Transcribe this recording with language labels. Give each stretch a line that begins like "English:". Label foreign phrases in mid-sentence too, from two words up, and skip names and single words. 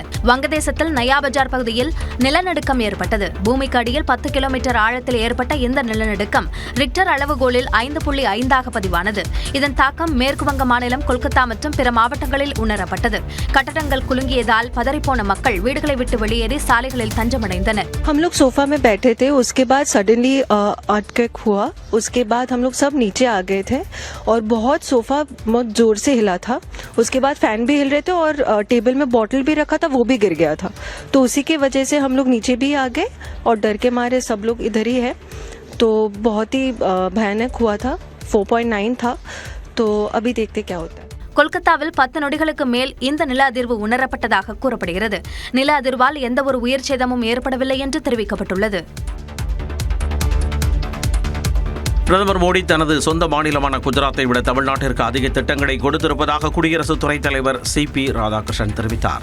Tamil: வங்கதேசத்தில் நயா பஜார் பகுதியில் நிலநடுக்கம் ஏற்பட்டது. பூமிக்கு அடியில் 10 கிலோமீட்டர் ஆழத்தில் ஏற்பட்ட இந்த நிலநடுக்கம் ரிக்டர் அளவுகோலில் 5.5 பதிவானது. இதன் தாக்கம் மேற்கு வங்க மாநிலம் கொல்கத்தா மற்றும் பிற மாவட்டங்களில் உணரப்பட்டது. கட்டடங்கள் குலுங்கியதால் பதறிப்போன மக்கள் வீடுகளை விட்டு வெளியேறி சாலைகளில் தஞ்சமடைந்தனர்.
Hindi: हम लोग सोफा में बैठे थे, उसके बाद
English: suddenly earthquake
Hindi: हुआ. उसके बाद हम लोग सब नीचे आ गए थे और बहुत सोफा बहुत जोर से हिला था. उसके बाद फैन भी हिल रहे थे और टेबल में बॉटल भी रखा था, वो भी गिर गया था. तो उसी की वजह से हम लोग नीचे भी आ गए और डर के मारे सब लोग इधर ही है. तो बहुत ही भयानक हुआ था. 4.9 था. तो अभी देखते क्या होता है.
Tamil: கொல்கத்தாவில் 10 நொடிகளுக்கு மேல் இந்த நில அதிர்வு உணரப்பட்டதாக கூறப்படுகிறது. நில அதிர்வால் எந்த ஒரு உயிர் சேதமும் ஏற்படவில்லை என்று தெரிவிக்கப்பட்டுள்ளது. பிரதமர் மோடி தனது சொந்த மாநிலமான குஜராத்தை விட தமிழ்நாட்டிற்கு அதிக திட்டங்களை கொடுத்திருப்பதாக குடியரசு துணைத் தலைவர் CP ராதாகிருஷ்ணன் தெரிவித்தார்.